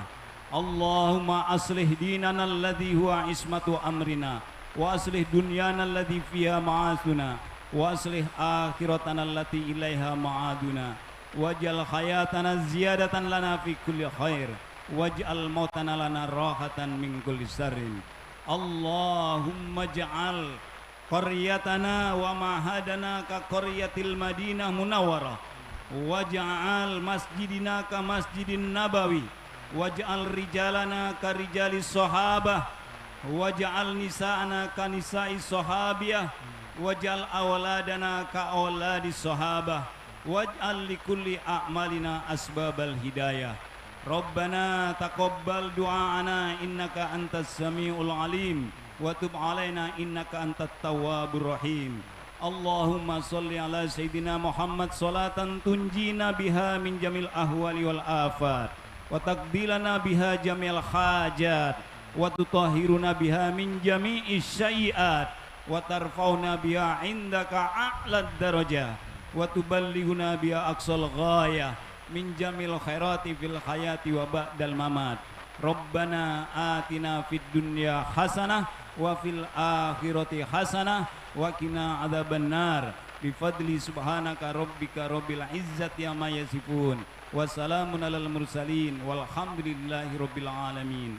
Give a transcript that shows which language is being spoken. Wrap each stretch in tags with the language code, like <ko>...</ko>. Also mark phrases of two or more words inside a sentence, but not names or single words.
<ar>اللهم أصلح ديننا الذي هو عصمة أمرنا وأصلح دنيانا الذي فيها معاشنا وأصلح آخرتنا التي إليها معادنا واجعل حياتنا زيادة لنا في كل خير واجعل موتنا لنا راحة من كل شر. اللهم اجعل قريتنا ومعهدنا كقرية المدينة المنورة واجعل مسجدنا كمسجد النبوي واجعل رجالنا كرجال الصحابة واجعل نساءنا كنساء الصحابية واجعل أولادنا كأولاد الصحابة واجعل لكل أعمالنا أسباب الهداية. ربنا تقبل دعاءنا إنك أنت السميع العليم وتب علينا إنك أنت التواب الرحيم. اللهم صل على سيدنا محمد صلاة تنجينا بها من جميع الأهوال والآفات وتقضي لنا بها جميع الحاجات وتطهرنا بها من جميع السيئات وترفعنا بها عندك أعلى الدرجة وتبلغنا بها أقصى الغاية من جميع الخيرات في الحياة وبعد الممات. ربنا آتنا في الدنيا حسنة وفي الآخرة حسنة وقنا عذاب النار بفضل سبحانك ربك رب العزة عما يصفون وسلام على المرسلين والحمد لله رب العالمين.</ar>